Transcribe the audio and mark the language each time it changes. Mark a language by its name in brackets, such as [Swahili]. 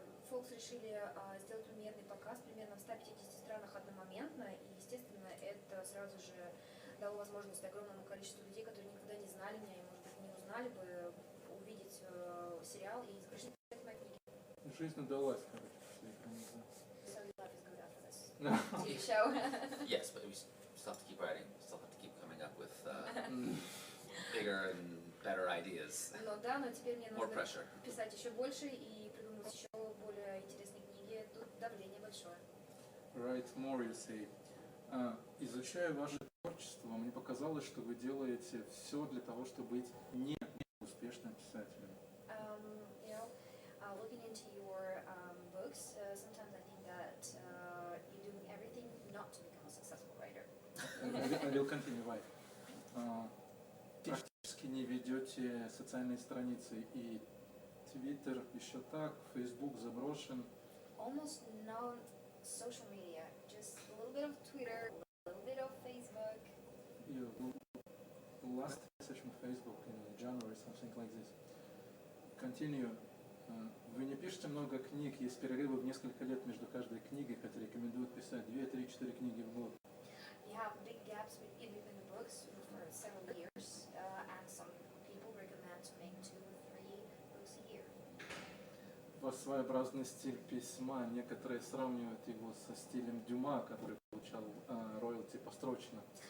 [Russian] Fox решили сделать премьерный показ примерно в 150 странах одномоментно, и, естественно, это сразу же дало возможность огромному количеству людей, которые никогда не знали меня и, может быть, не узнали бы, увидеть сериал и прочитать мои книги. Жизнь удалась, короче, после экранизации. [English] So your life is good after this TV show. Yes, but we still have to keep writing. We still have to keep coming up with bigger and better ideas. [Russian] Но да, но теперь мне [English] More [Russian] нужно [English] pressure. [Russian] писать еще больше и придумать еще более интересные книги. Тут давление большое. [English] Write more, you say. [Russian] Изучая ваше творчество, мне показалось, что вы делаете все для того, чтобы быть не успешным писателем. [English] You know, looking into your books, sometimes I think that you're doing everything not to become a successful writer. I will continue, right. [Russian] Практически не ведете социальные страницы, и Twitter еще так, Facebook заброшен. [English] Almost no social media, just a little bit of Twitter, a little bit of Facebook. You last message on Facebook in January, something like this. Continue. [Russian] Вы не пишете много книг, есть перерывы в несколько лет между каждой книгой, хотя рекомендуют писать 2, 3, 4 книги в год. [English] You have big gaps in between the books for several years, and some people recommend to make 2-3 books a year. [Russian] У вас своеобразный стиль письма, некоторые сравнивают его со стилем Дюма, который получал роялти построчно.